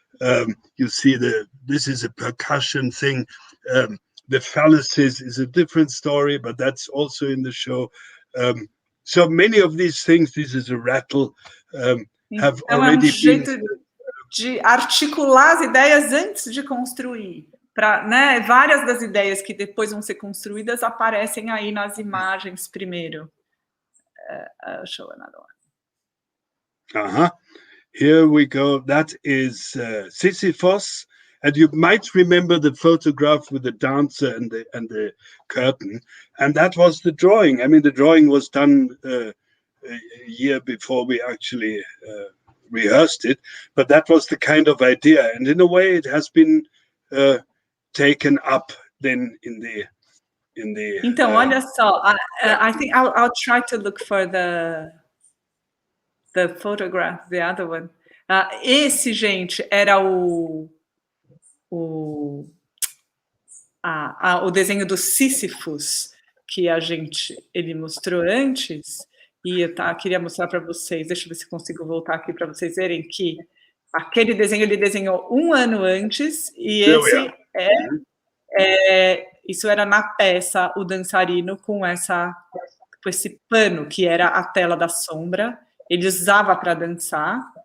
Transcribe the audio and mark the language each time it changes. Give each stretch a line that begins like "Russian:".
English: You see this is a percussion thing. The phalluses is a different story, but that's also in the show. So many of these things, this is a rattle, have already been.
Portuguese: De articular as ideias antes de construir. Né, várias das ideias que depois vão ser construídas aparecem aí nas imagens primeiro.
English: Show another one. Here we go. That is Sisyphus, and you might remember the photograph with the dancer and the curtain, and that was the drawing. I mean, the drawing was done a year before we actually rehearsed it, but that was the kind of idea. And in a way, it has been taken up then in the
Portuguese: Então, olha só,
English: I think I'll try to look for the photograph, the other one.
Portuguese: Esse, gente, era o desenho do Sísifos que ele mostrou antes, e eu queria mostrar para vocês. Deixa eu ver se consigo voltar aqui para vocês verem que aquele desenho ele desenhou 1 ano antes, e esse isso era na peça, o dançarino com esse pano que era a tela da sombra, ele usava para dançar.